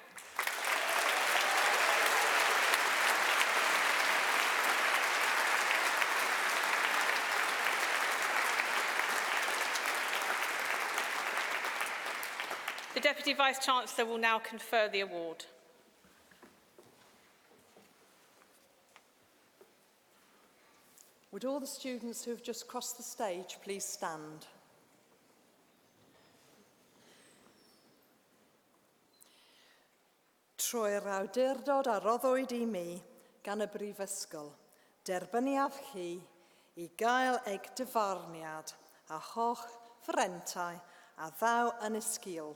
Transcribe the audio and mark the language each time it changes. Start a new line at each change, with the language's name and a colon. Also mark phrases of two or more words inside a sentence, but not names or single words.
English: The Deputy Vice-Chancellor will now confer the award. Would all the students who have just crossed the stage please stand?
Welsh: Trwy'r awdurdod a roddwyd i mi gan y Brifysgol, derbyniaf chi I gael eich dyfarniad a holl frentau a ddaw yn y sgil.